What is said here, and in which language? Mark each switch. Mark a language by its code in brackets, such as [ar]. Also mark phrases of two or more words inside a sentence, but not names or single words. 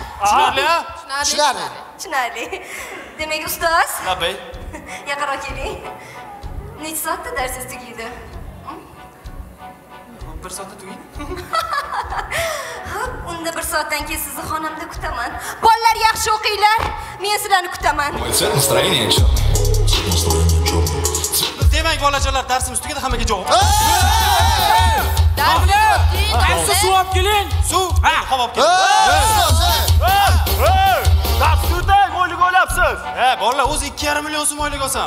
[uz] Tushunarli. Demak ustoz. Labay. Yaqinroq keling. Necha soatda darsingiz tugaydi? 1 soatda tugaydi. Unda 1 soatdan keyin sizni xonamda kutaman. Bolalar yaxshi o'qinglar. Men sizlarni kutaman. [ru] Мой цвет настроения черный. [uz] Demak, bolajonlar, darsimiz tugadi, hammaga javob. Qaysi suv olib keling? Suv, havo olib keling. Dars tutang, oylik olyapsiz. Bolalar, o'zi 2,5 million so'm oylik olsam.